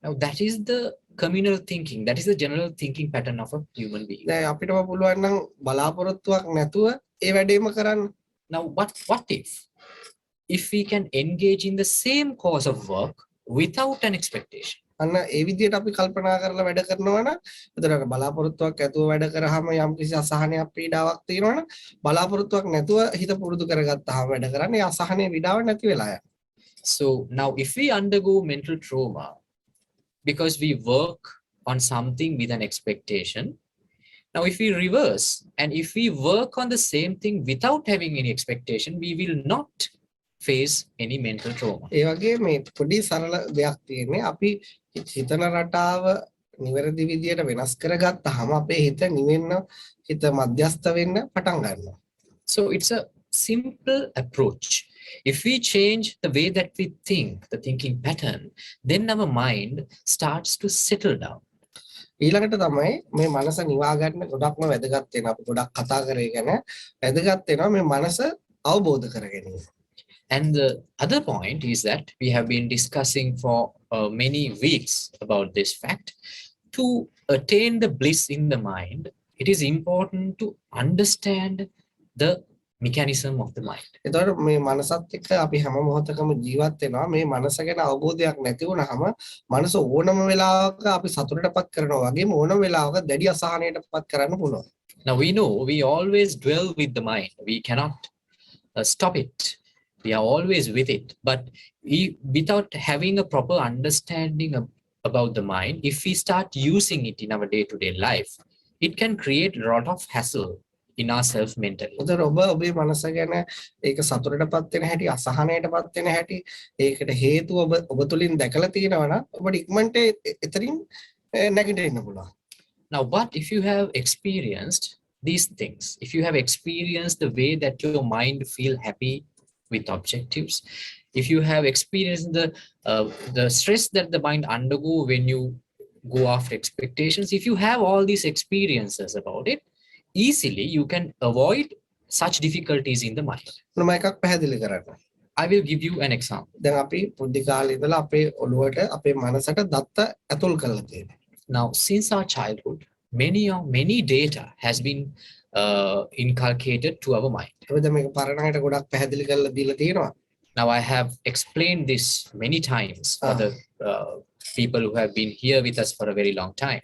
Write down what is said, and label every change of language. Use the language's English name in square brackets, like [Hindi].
[English] Now that is the communal thinking. That is the general thinking pattern of a human being. [Sinhala] දැන් අපිටම පුළුවන් නම් බලාපොරොත්තුවක් නැතුව ඒ වැඩේම කරන්න. [English] Now what if we can engage in the same course of work without an expectation? [Sinhala] අන්න ඒ විදිහට අපි කල්පනා කරලා වැඩ කරනවා නම් එතකොට බලාපොරොත්තුවක් ඇතුව වැඩ කරාම යම්කිසි අසහනයක් පීඩාවක් තියෙනවා නම් බලාපොරොත්තුවක් නැතුව හිත පුරුදු කරගත්තාම වැඩ කරන්නේ අසහනේ විඩාව නැති වෙලා යනවා. [English] So now if we undergo mental trauma because we work on something with an expectation, now if we reverse and if we work on the same thing without having any expectation, we will not face any mental trauma. [Sinhala] ඒ වගේ මේ පොඩි සරල දෙයක් තියෙන්නේ අපි හිතන රටාව නිවැරදි විදියට වෙනස් කරගත්තාම අපේ හිත නිවෙන්න හිත මධ්‍යස්ත වෙන්න පටන් ගන්නවා. [English] So it's a simple approach. If we change the way that we think, the thinking pattern, then our mind starts to settle down. [Sinhala] ඊළඟට තමයි මේ මනස නිවා ගන්න ගොඩක්ම වැදගත් වෙනවා. අපි ගොඩක් කතා කරගෙන වැදගත් වෙනවා මේ මනස අවබෝධ කර ගැනීම. [English] And the other point is that we have been discussing for many weeks about this fact. To attain the bliss in the mind, it is important to understand the mechanism of the mind. [Sinhala] එතකොට මේ මනසත් එක්ක අපි හැම මොහොතකම ජීවත් වෙනවා. මේ මනස ගැන අවබෝධයක් නැති වුනහම මනස ඕනම වෙලාවක අපි සතුටටපත් කරනවා වගේම ඕනම වෙලාවක දැඩි අසහනයටපත් කරන්න පුළුවන්. [English] Now we know we always dwell with the mind. We cannot stop it. We are always with it. But without having a proper understanding about the mind, if we start using it in our day-to-day life, it can create a lot of hassle in ourselves mentally. [Sinhala] උදේ ඔබේ මනස ගැන ඒක සතුටටපත් වෙන හැටි අසහනයටපත් වෙන හැටි ඒකට හේතුව ඔබ තුලින් දැකලා තියෙනවා නම් ඔබට ඉක්මනට එතරින් නැගිටින්න පුළුවන්. [English] Now what if you have experienced these things? If you have experienced the way that your mind feel happy with objectives, if you have experienced the stress that the mind undergo when you go after expectations, if you have all these experiences about it, easily you can avoid such difficulties in the mind. [Sinhala] මම එකක් පැහැදිලි කරන්න. [English] I will give you an example. [Sinhala] දැන් අපි පොඩි කාලේ ඉඳලා අපේ ඔළුවට අපේ මනසට දත්ත ඇතුල් කරලා තියෙනවා. [English] Now since our childhood, many data has been inculcated to our mind. [Sinhala] ඒකද මේක පරණකට ගොඩක් පැහැදිලි කරලා දීලා තියෙනවා. [English] Now I have explained this many times for the people who have been here with us for a very long time.